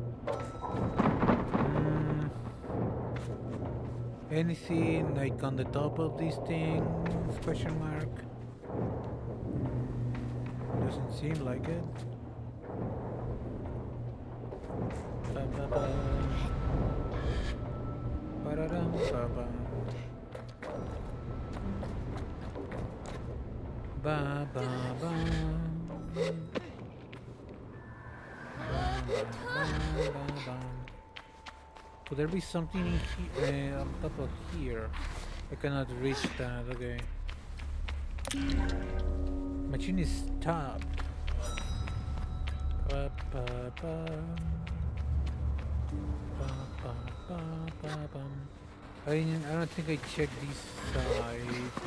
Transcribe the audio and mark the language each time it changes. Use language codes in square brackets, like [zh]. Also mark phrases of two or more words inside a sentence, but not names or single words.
[en] Anything like on the top of this thing? Question mark. Doesn't seem like it. Ba ba ba. Ba-da-dum, ba-ba. Ba ba ba. Could there be something in here, on top of here? I cannot reach that, okay. Machine is stopped. Ba, ba, ba. Ba, ba, ba, ba, bum. I don't think I checked this side.